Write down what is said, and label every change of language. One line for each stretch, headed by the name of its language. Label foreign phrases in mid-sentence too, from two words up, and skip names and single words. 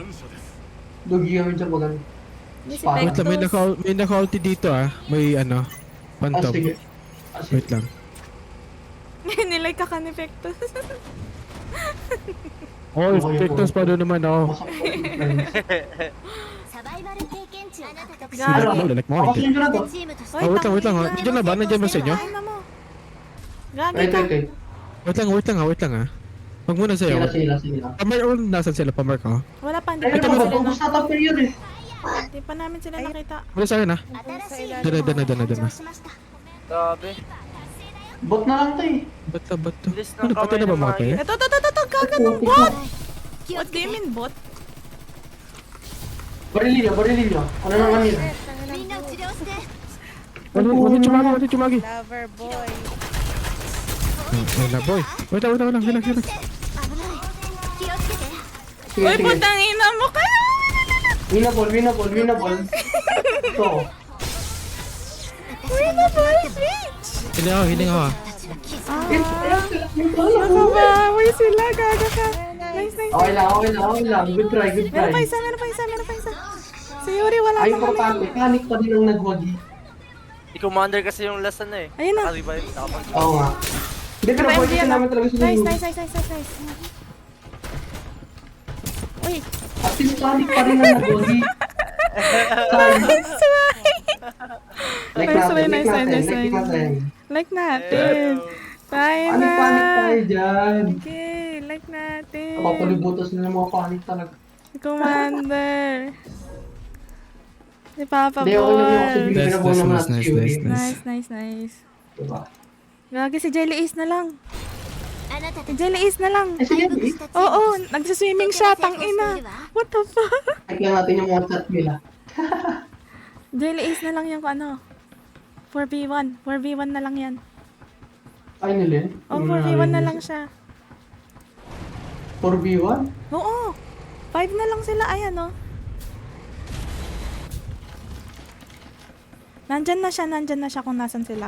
Filipino: Dugi kami dyan pag ano. Hindi si Wait Wait lang, Pectos. may naka-ulti dito ah. May ano, Ah, phantom. sige. Wait lang. Nilay ka ka ni Pectos. Oh, Spectres pa doon naman ako. Masakit ko yung friends.
Japanese: サバイバル経験値を獲得し
Filipino: Gagi. Ano, lalak mo Ako hindi. sa'yo na to.
Japanese: チームとして
Filipino: Oh, wait lang. Nandiyan na ba? Nandiyan ba sa inyo? Ay, mo. Gagi Wait. ka. Wait lang ah. Wag muna sa'yo. Sila. Pamar, nasan sila? Pamar ka? Wala pa. Hindi Ay, pa ano namin ba? sila Ubus na top yun eh. Hindi pa namin sila nakita. Muna sa akin ah.
Japanese: 新しい
Filipino: Dana.
Japanese: 登場しました
Filipino: Grabe. Bot na lang to eh. Ba't to? Bilis ng Ano, patay na ba kamay ng mga mga kayo? Ito. Gaga ng bot.
English: What do you mean bot?
Filipino: Barilin nyo. Ano naman yun?
Japanese: みんなを治療して
Filipino: Ano chumagi?
English: Lover boy.
Filipino: Wala boy. Wait lang. Relax.
Japanese: 危ない気をつけて
Filipino: Sige. Uy, putang ina mo kayo! Winnable. Ito. Hiling ako ah. Nakabawi sila. Gaga ka. Nice. Okay lang.
English: Good try.
Filipino: Meron pa isa. Si Yuri wala Ay, pa kami. importante. Panic pa din ang nagwagi. Si Commander kasi yung last na eh. Ayun na. Naka-revive. Nakapag- Oo nga. Hindi, pero Pero boy, MG kasi yan, namin talaga sila yung... Nice. Uy, At least panic pa rin ang nagwagi. Nice. Like natin. Tayo na. Panic tayo dyan. Okay, like natin. Kapapalibutas na ng mga panic talaga. Commander. Si Papa Hindi, okay lang yun kasi Boy. binabon naman natin si Yuri. Nice. Diba? Gagi si Jelly Ace na lang.
Japanese: あなた
Filipino: Si
Japanese: たち
Filipino: Jelly Ace na lang. Eh, sige, eh. Oo, nagsiswimming siya. Tangina.
English: What the fuck?
Filipino: Check lang natin yung mga chat nila. Jelly Ace na lang yung ano. 4v1. 4v1 na lang yan. Ay, nilin? Oh, 4v1 na lang siya. 4v1? Oo. 5 na lang sila. Ayan, oh. Nandyan na siya kung nasan sila.